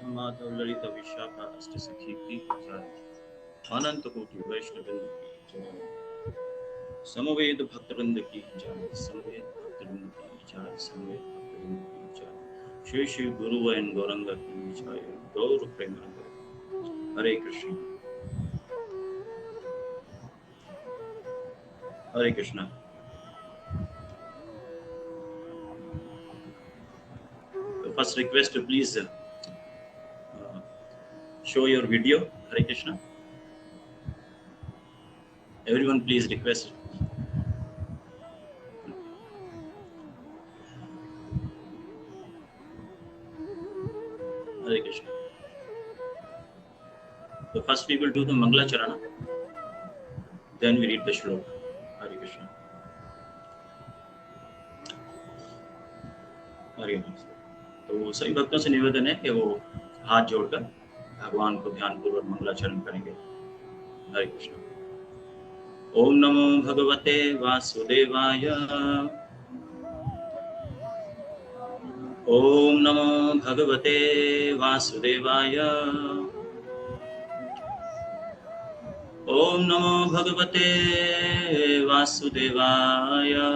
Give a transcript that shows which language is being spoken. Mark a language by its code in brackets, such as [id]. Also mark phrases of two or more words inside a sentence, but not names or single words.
[hi] माधव ललित विशाखा अष्ट सखी की जय। अनंत कोटि वैष्णव वृंद की जय। समवेत भक्तवृंद की जय। समवेत भक्तवृंद की जय। समवेत भक्तवृंद की जय। श्री श्री गुरु एंड गौरंग की जय। गौर प्रेमानंद। हरे कृष्ण हरे कृष्णा। [en] First request, please show your video. Hare Krishna. Everyone, please request. Hare Krishna. So first we will do the Mangala Charana. Then we read the shloka. Hare Krishna. [hi] हरे कृष्ण। तो सभी भक्तों से निवेदन है कि वो हाथ जोड़कर भगवान को ध्यानपूर्वक मंगलाचरण करेंगे। [sa] हरे कृष्ण। ओम नमो भगवते वासुदेवाय। ओम नमो भगवते वासुदेवाय। ओम नमो भगवते वासुदेवाय।